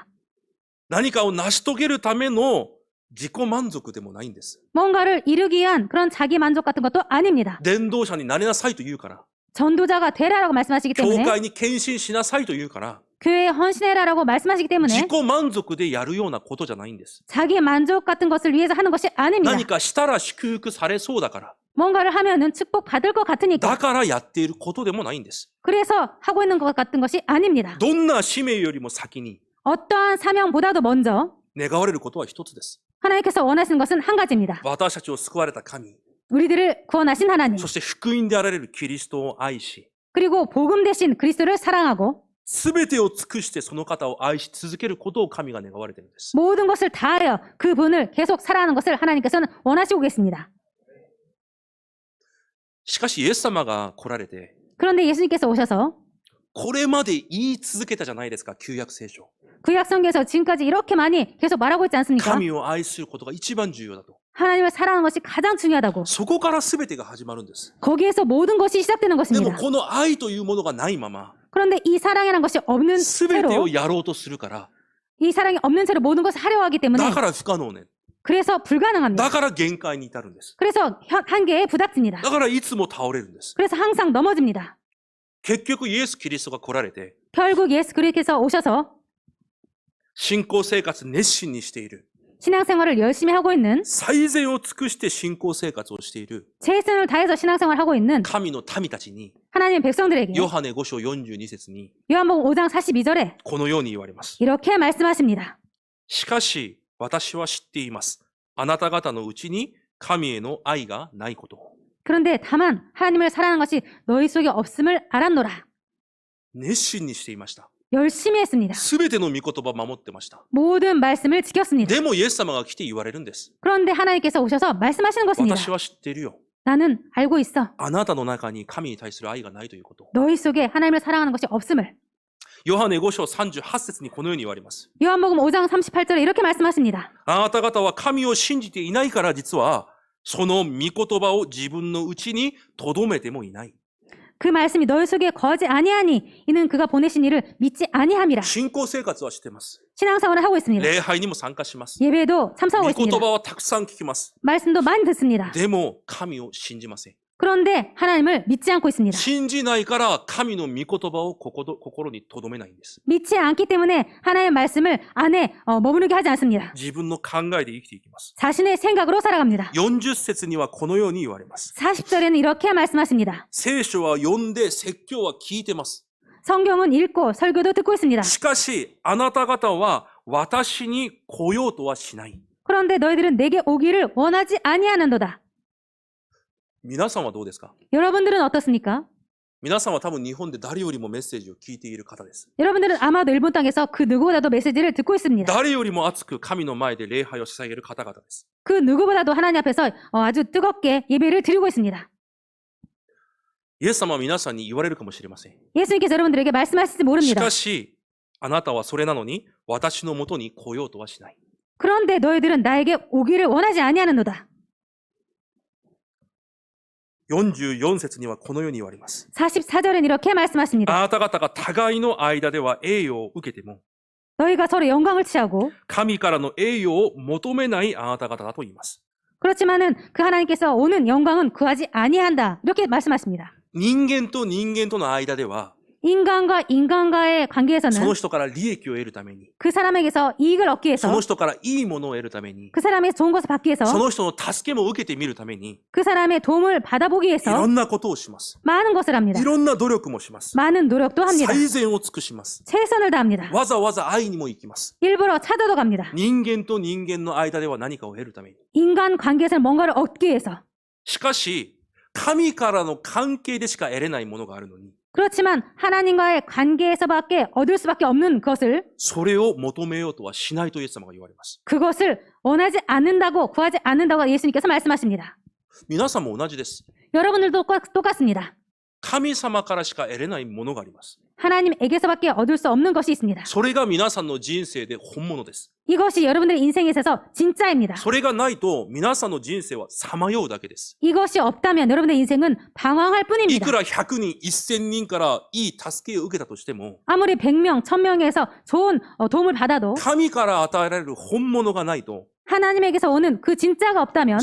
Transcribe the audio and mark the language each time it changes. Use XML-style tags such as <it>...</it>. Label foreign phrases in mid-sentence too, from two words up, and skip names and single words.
<ja>何かを成し遂げるための自己満足でもないんです。</ja> <ko>뭔가를 이루기 위한 그런 자기 만족 같은 것도 아닙니다.</ko> <ja>伝道者になれなさいと言うから、</ja> <ko>전도자가 되라라고 말씀하시기</ko> <ja>教</ja> <ko>때문에</ko> <ja>会に献身しなさいと言うから、</ja> <ko>교회에 헌신해라라고 말씀하시기</ko> <ja>自</ja> <ko>때문에</ko> <ja>己満足でやるようなことじゃないんです。</ja> <ko>자기 만족 같은 것을 위해서 하는 것이 아닙니다.</ko> <ja>何かしたら祝福されそうだから、</ja> <ko>뭔가를 하면은 축복받을 것 같으니까</ko> <ja>だからやっていることでもないんです。</ja> <ko>그래서 하고 있는 것 같은 것이 아닙니다.</ko> <ja>どんな使命よりも先に</ja> <ko>어떠한 사명보다도 먼저</ko> <ja>願われることは一つです。</ja> <ko>하나님께서 원하시는 것은 한 가지입니다.</ko> <ja>私たちを救われた神、</ja> <ko>우리들을 구원하신 하나님</ko> <ja>そして福音であられるキリストを愛し、</ja> <ko>그리고 복음 대신 그리스도를 사랑하고</ko> <ja>すべてを尽くしてその方を愛し続けることを神が願われているんです。</ja> <ko>모든 것을 다하여 그분을 계속 사랑하는 것을 하나님께서는 원하시고 계십니다.</ko> <ja>しかしイエス様が来られて、</ja> <ko>그런데 예수님께서 오셔서</ko> <ja>これまで言い続けたじゃないですか、旧約聖書。</ja> <ko>구약성경에서 지금까지 이렇게 많이 계속 말하고 있지 않습니까?</ko> <ja>神を愛することが一番重要だと。</ja> <ko>하나님을 사랑하는 것이 가장 중요하다고.</ko> <ja>そこから全てが始まるんです。</ja> <ko>거기에서 모든 것이 시작되는</ko> <ja>でも</ja> <ko>것입니다.</ko> <ja>この愛というものがないまま、</ja> <ko>그런데 이 사랑이라는 것이 없는</ko> <ja>全て</ja> <ko>채로</ko> <ja>をやろうとするから、</ja> <ko>이 사랑이 없는 채로 모든 것을 하려 하기 때문에</ko> <ja>だから不可能ね。</ja> <ko>그래서 불가능합니다.</ko> <ja>だから限界に至るんです。</ja> <ko>그래서 한계에 부닥칩니다.</ko> <ja>だからいつも倒れるんです。</ja> <ko>그래서 항상 넘어집니다.</ko> <ja>結局イエス・キリストが来られて、</ja> <ko>결국 예수 그리스도께서 오셔서</ko> <ja>信仰生活熱心にしている。</ja> <ko>신앙생활을 열심히 하고 있는</ko> <ja>最善を尽くして信仰生活をしている</ja> <ko>최선을 다해서 신앙생활을 하고 있는</ko> <ja>神の民たちに、</ja> <ko>하나님의 백성들에게</ko> <ja>ヨハネ5章42節に</ja> <ko>요한복음 5장 42절에</ko> <ja>このように言われます。</ja> <ko>이렇게 말씀하십니다.</ko> <ja>しかし私は知っています。あなた方のうちに神への愛がないことを。</ja> <ko>그런데 다만 하나님을 사랑하는 것이 너희 속에 없음을 알았노라.</ko> <ja>熱心にしていました。</ja> <ko>열심히 했습니다.</ko> <ja>すべての御言葉を守ってました。</ja> <ko>모든 말씀을 지켰습니다.</ko> <ja>でもイエス様が来て言われるんです。</ja> <ko>그런데 하나님께서 오셔서 말씀하시는 것입니다.</ko> <ja>私は知っているよ。</ja> <ko>나는 알고 있어.</ko> <ja>あなたの中に神に対する愛がないということ。</ja> <ko>너희 속에 하나님을 사랑하는 것이 없음을.</ko> <ja>ヨハネ5章38節にこのように言われます。</ja> <ko>요한복음 5장 38절에 이렇게 말씀하십니다.</ko> <ja>あなた方は神を信じていないから実はその御言葉を自分のうちに留めてもいない。</ja> <ko>그 말씀이 너희 속에 거하지 아니하니 이는 그가 보내신 이를 믿지 아니함이라.</ko> <ja>信仰生活はしてます。</ja> <ko>신앙생활을 하고 있습니다.</ko> <ja>礼拝にも参加します。</ja> <ko>예배도 참석하고</ko> <ja>御</ja> <ko>있습니다.</ko> <ja>言葉はたくさん聞きます。</ja> <ko>말씀도 많이 듣습니다.</ko> <ja>でも神を信じません。</ja> <ko>그런데 하나님을 믿지 않고 있습니다.</ko> <ja>信じないから神の御言葉を心に留めないんです。</ja> <ko>믿지 않기 때문에 하나님의 말씀을 안에 머무르게 하지 않습니다.</ko> <ja>自分の考えで生きていきます。</ja> <ko>자신의 생각으로 살아갑니다.</ko> <ja>40 節にはこのように言われます。</ja> <ko>40절에는 이렇게 말씀하십니다.</ko> <ja>聖書は読んで説教は聞いてます。</ja> <ko>성경은 읽고 설교도 듣고 있습니다.</ko> <ja>しかしあなた方は私に来ようとはしない。</ja> <ko>그런데 너희들은 내게 오기를 원하지 아니하는도다.</ko> <ja>皆さんはどうですか？</ja> <ko>여러분들은 어떻습니까?</ko> <ja>皆さんは多分日本で誰よりもメッセージを聞いている方です。</ja> <ko>여러분들은 아마도 일본 땅에서 그 누구보다도 메시지를 듣고 있습니다.</ko> <ja>誰よりも熱く神の前で礼拝を捧げる方々です。</ja> <ko>그 누구보다도 하나님 앞에서 아주 뜨겁게 예배를 드리고 있습니다.</ko> <ja>イエス様は皆さんに言われるかもしれません。</ja> <ko>예수님께서 여러분들에게 말씀하실지</ko> <ja>し</ja> <ko>모릅니다.</ko> <ja>かし、あなたはそれなのに私のもとに来ようとはしない。</ja> <ko>그런데 너희들은 나에게 오기를 원하지 아니하는도다.</ko> <ja>44 節にはこのように言われます。</ja> <ko>44절엔 이렇게 말씀하십니다.</ko> <ja>あなた方が互いの間では栄誉を受けても、</ja> <ko>너희가 서로 영광을 취하고</ko> <ja>神からの栄誉を求めないあなた方だと言います。</ja> <ko>그렇지만은 그 하나님께서 오는 영광은 구하지 아니한다. 이렇게 말씀하십니다.</ko> <ja>人間と人間との間では、</ja> <ko>인간과 인간과의</ko> <ja>その</ja> <ko>관계에서는</ko> <ja>人から利益を得るために、</ja> <ko>그 사람에게서 이익을 얻기</ko> <ja>そ</ja> <ko>위해서</ko> <ja>の人からいいものを得るために、</ja> <ko>그 사람에게 좋은 것을 받기 위해서</ko> <ja>その人の助けも受けてみるために、</ja> <ko>그 사람의 도움을 받아보기</ko> <ja>いろ</ja> <ko>위해서</ko> <ja>んなことをします。</ja> <ko>많은 것을 합니다.</ko> <ja>いろんな努力もします。</ja> <ko>많은 노력도 합니다.</ko> <ja>最善を尽くします。</ja> <ko>최선을 다합니다.</ko> <ja>わざわざ会いにも行きます。</ja> <ko>일부러 찾아도 갑니다.</ko> <ja>人間と人間の間では何かを得るために。</ja> <ko>인간 관계에서 뭔가를 얻기 위해서.</ko> <ja>しかし、神からの関係でしか得れないものがあるのに、</ja> <ko>그렇지만 하나님과의 관계에서밖에 얻을 수밖에 없는 것을</ko> <ja>それを求めようとはしないとイエス様が言われます。</ja> <ko>그것을 원하지 않는다고 구하지 않는다고 예수님께서 말씀하십니다.</ko> <ja>皆さんも同じです。</ja> <ko>여러분들도 똑같습니다.</ko> <ja>神様からしか得れないものがあります。</ja> <ko>하나님에게서밖에 얻을 수 없는 것이 있습니다.</ko> <ja>それが皆さんの人生で本物です。</ja> <ko>이것이 여러분들의 인생에 있어서 진짜입니다.</ko> <ja>それがないと皆さんの人生はさまようだけです。</ja> <ko>이것이 없다면 여러분의 인생은 방황할</ko> <ja>い</ja> <ko>뿐입니다.</ko> <ja>くら100人、1000人からいい助けを受けたとしても、</ja> <ko>아무리 100명, 1000명에서 좋은 도움을 받아도</ko> <ja>神から与えられる本物がないと、</ja> <ko>하나님에게서 오는 그 진짜가 없다면</ko>